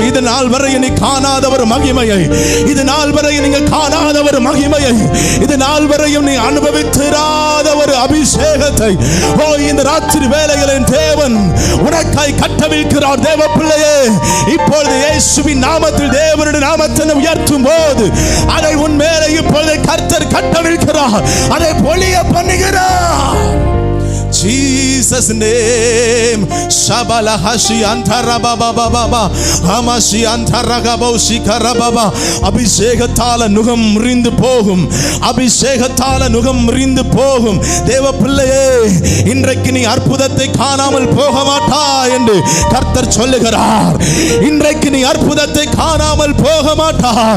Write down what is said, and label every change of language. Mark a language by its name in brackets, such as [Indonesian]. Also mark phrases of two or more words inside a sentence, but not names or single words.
[Tamil] இது நாள் வரை நீ காணாத ஒரு மகிமையை, இது நாள் வரை நீங்க காணாத ஒரு மகிமையை, இது நாள் வரையும் நீ அனுபவித்திராத ஒரு அபிஷேகத்தை ஓ இந்த ராத்திரி வேளைகளில் தேவன் உனக்காய் கட்டவிழ்க்கிறார். தேவ பிள்ளையே, இப்பொழுது இயேசுவின் நாமத்தில் தேவனுடைய நாமத்தை உயர்த்தும் போது அதை உன் மேலே இப்பொழுது கர்த்தர் கட்டவிழ்க்கிறார், அதை பொழிய பண்ணுகிறார். [English] Jesus name. Shabala hashi antara baba baba hamashi antara gaboshi karababa. [Tamil] அபிஷேகத்தால நுகம் முறிந்து போகும், அபிஷேகத்தால நுகம் முறிந்து போகும். தேவ பிள்ளையே, இன்றைக்கு நீ அற்புதத்தை காணாமல் போக மாட்டாய் என்று கர்த்தர் சொல்லுகிறார். இன்றைக்கு நீ அற்புதத்தை காணாமல் போக மாட்டாய்.